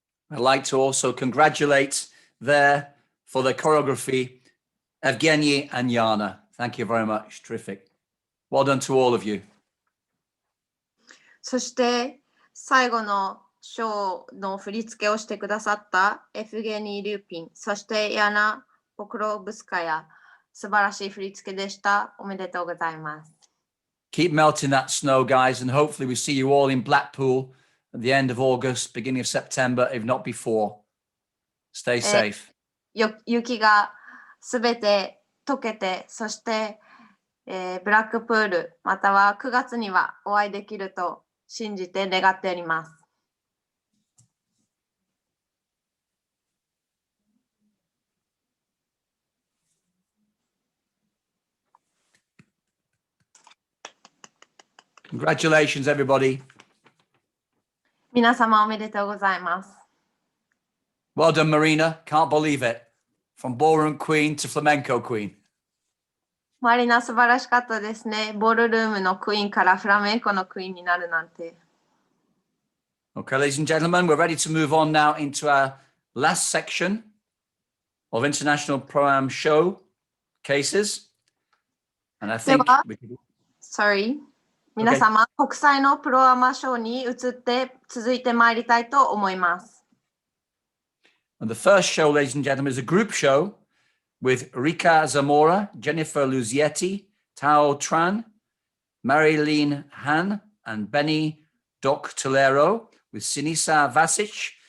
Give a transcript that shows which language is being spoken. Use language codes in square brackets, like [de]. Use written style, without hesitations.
[en] I'd like to also congratulate there for the choreography, Evgeny and Yana. Thank you very much. Terrific. Well done to all of you. [ja] そして最後のショーの振り付けをしてくださったエフゲニー・リューピン、そしてヤナ・ポクロブスカヤ、素晴らしい振り付けでした。おめでとうございます。 [en] Keep melting that snow, guys, and hopefully we see you all in Blackpool at the end of August, beginning of September, if not before. Stay safe. [ja] 雪がすべて溶けて、そして、ブラックプール、または9月にはお会いできると信じて願っております。 [en] Congratulations, everybody. [ja] 皆様おめでとうございます。 [en] Well done, Marina. Can't believe it. From ballroom queen to flamenco queen. [ja] マリナ素晴らしかったですね。ボールルームのクイーンからフラメンコのクイーンになるなんて。 [en] Okay, ladies and gentlemen, we're ready to move on now into our last section of International ProAma show cases. And I think we can... Sorry. [ja] 皆様、国際のプロアマショーに移って続いてまいりたいと思います。 [en] And the first show, ladies and gentlemen, is a group show with Rika Zamora, Jennifer Luzietti, Tao Tran, Marilyn Han, and Benny Doc Tolero with Sinisa Vasic.